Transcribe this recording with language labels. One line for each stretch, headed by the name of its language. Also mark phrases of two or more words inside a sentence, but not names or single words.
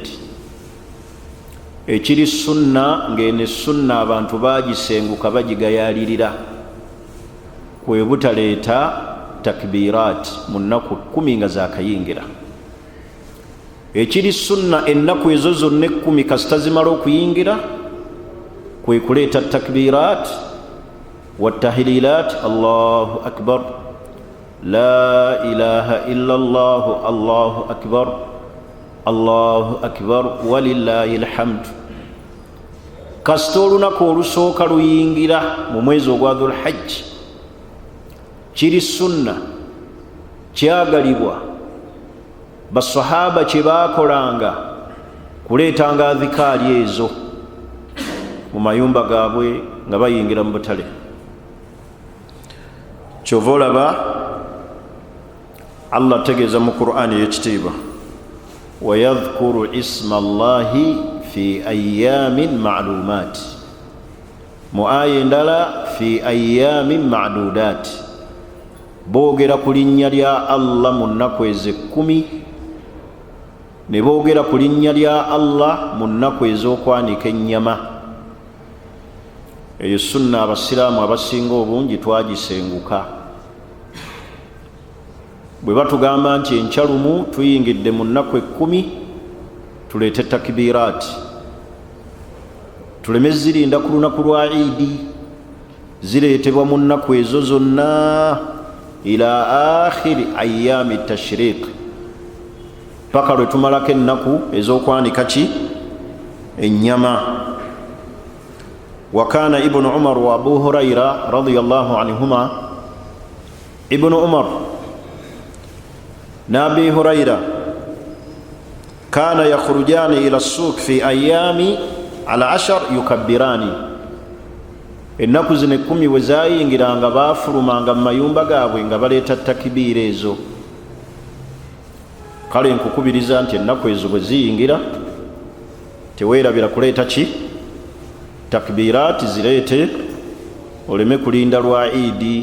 Ganda: Ekiri sunna ng'ene sunna abantu bagisenguka bagigayaalirira, kwe butaleeta takbirat mu nnaku 10 nga zakayingira. Ekiri sunna ennaku ezo zonna 10 kasita zimala okuyingira, kwe kuleeta
Arabic: تكبيرات والتهليلات, الله أكبر، لا إله إلا الله، الله أكبر، الله أكبر ولله الحمد.
Ganda: Kasita olunaku olusooka luyingira mu mwezi ogwa Dhul Hajj, kiri sunna kyagalibwa basahaba kye baakolanga kuleetanga adhikaali ezo mu mayumba gaabwe nga bayingira mu butale. Kyova olaba Allah tegeeza mu Qur'ani ey'ekitiibwa
Arabic: ويذكروا اسم الله في أيام معلومات,
Ganda: mu aya endala
Arabic: في أيام معدودات,
Ganda: boogera ku linnya lya Allah mu nnaku ezo 10 ne boogera ku linnya lya Allah mu nnaku ez'okwanika ennyama. Eyo sunna abasiraamu abasinga obungi twagisenguka. Bwe batugamba nti enkyalumu tuyingidde mu nnaku 10 tuleete takbirat, tuleme zirinda ku lunaku lwa Eid, zireetebwa mu nnaku ezo zonna
Arabic: إلى آخر أيام تشريق,
Ganda: paka lwe tumalako ennaku ez'okwanika ki ennyama.
Arabic: وكان ابن عمر وأبو هريرة رضي الله عنهما, ibnu Umar na Abi Huraira كانا يخرجان إلى سوق في أيام الـ 10 يكبران,
Ganda: ennaku zino 10 bwe zayingiranga baafulumanga mu mayumba gaabwe nga baleeta takbiira ezo. Kale nkukubiriza nti ennaku ezo bwe ziyingira teweerabira kuleeta ki takbirat, zireete oleme kulinda lwa Eid.